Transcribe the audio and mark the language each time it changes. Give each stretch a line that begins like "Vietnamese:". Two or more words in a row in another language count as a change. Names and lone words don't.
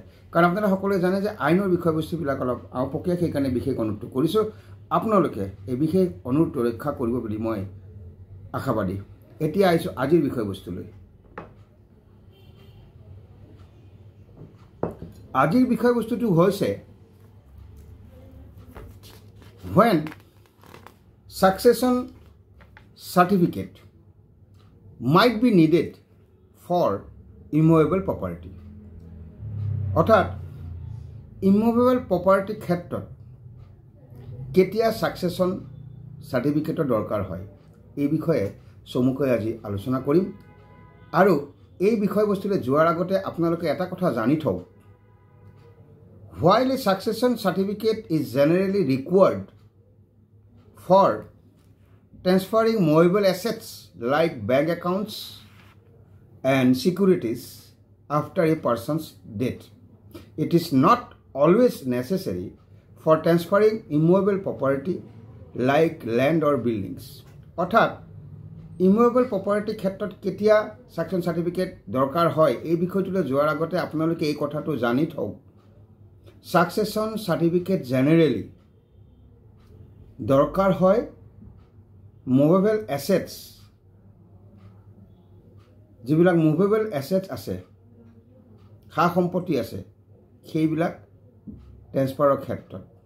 Assamese: কাৰণ আপোনালোকে সকলোৱে জানে যে আইনৰ বিষয়বস্তুবিলাক অলপ আওপকীয়া, সেইকাৰণে বিশেষ অনুৰোধটো কৰিছোঁ। আপোনালোকে এই বিশেষ অনুৰোধটো ৰক্ষা কৰিব বুলি মই আশাবাদী। এতিয়া আহিছোঁ আজিৰ বিষয়বস্তুলৈ। আজিৰ বিষয়বস্তুটো হৈছে
English: when succession certificate might be needed for immovable property।
Assamese: অৰ্থাৎ
English: immovable property
Assamese: ক্ষেত্ৰত কেতিয়া
English: succession certificateৰ
Assamese: দৰকাৰ হয় এই বিষয়ে চমুকৈ আজি আলোচনা কৰিম। আৰু এই বিষয়বস্তুলৈ যোৱাৰ আগতে আপোনালোকে এটা কথা জানি থওক,
English: while a succession certificate is generally required for transferring movable assets like bank accounts and securities after a person's death, it is not always necessary for transferring immovable property like land or buildings।
Assamese: অৰ্থাৎ
English: immovable property
Assamese: ক্ষেত্ৰত কেতিয়া
English: succession certificate
Assamese: দৰকাৰ হয় এই বিষয়টোলৈ যোৱাৰ আগতে আপোনালোকে এই কথাটো জানি থওক,
English: succession certificate generally
Assamese: দৰকাৰ হয়
English: movable assets,
Assamese: যিবিলাক
English: movable assets
Assamese: আছে, সা সম্পত্তি আছে, সেইবিলাক ট্ৰেন্সফাৰৰ ক্ষেত্ৰত।